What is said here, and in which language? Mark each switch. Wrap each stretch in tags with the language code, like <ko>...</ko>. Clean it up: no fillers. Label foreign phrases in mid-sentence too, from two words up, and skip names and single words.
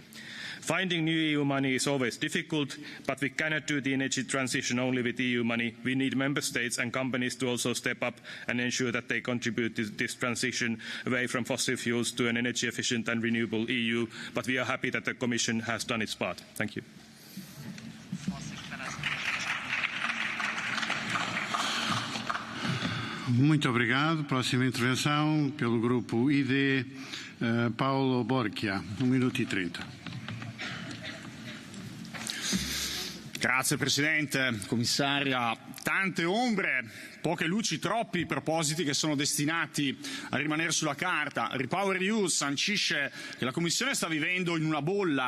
<en>Finding new EU money is always difficult, but we cannot do the energy transition only with EU money. We need member states and companies to also step up and ensure that they contribute to this transition away from fossil fuels to an energy efficient and renewable EU. But we are happy that the Commission has done its part. Thank you.</en> <pt>Muito obrigado. Próxima intervenção pelo Grupo ID, Paolo Borchia, 1 minuto e 30.</pt> <it>Grazie Presidente, Commissaria. Tante ombre, poche luci, troppi propositi che sono destinati a rimanere sulla carta. REPowerEU sancisce che la Commissione sta vivendo in una bolla.</it>